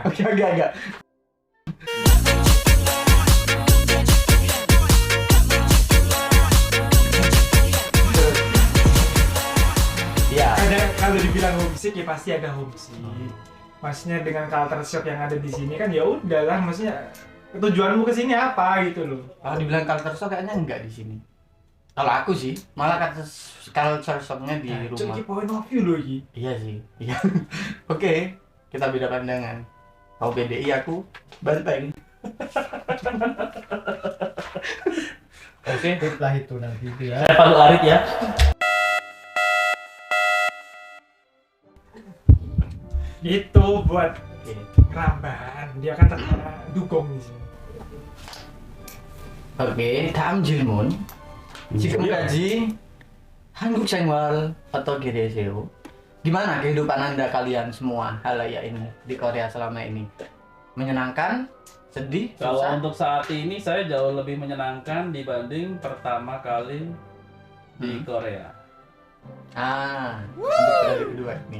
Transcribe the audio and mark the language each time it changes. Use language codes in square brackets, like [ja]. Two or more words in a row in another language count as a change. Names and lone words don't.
[id] Oke, agak. Ya. Kadang kalau dibilang homesick ya pasti ada homesick. Maksudnya dengan [en] culture shock [id] yang ada di sini kan ya udahlah, maksudnya tujuanmu ke sini apa gitu loh. Kalau dibilang [en] culture shock [id] kayaknya enggak di sini. Kalau aku sih, malah [en] culture shocknya [id] di rumah. Cuy, [en] point of view [id] loh ini. Iya sih. Iya. Oke, kita beda pandangan. Kalau BDI aku Banteng. Oke. Lah itu nanti itu ya. Saya Palu Arit ya. Itu buat Oke. Rambahan, dia kan terkenal dugong di sini. Oke, dalam 질문. [ko] 지금까지 한국 생활 어떻게 되세요? [id] Gimana kehidupan Anda kalian semua halayak ini di Korea selama ini? Menyenangkan? Sedih? Kalau Susah? untuk saat ini saya jauh lebih menyenangkan dibanding pertama kali di Korea. Untuk periode kedua nih.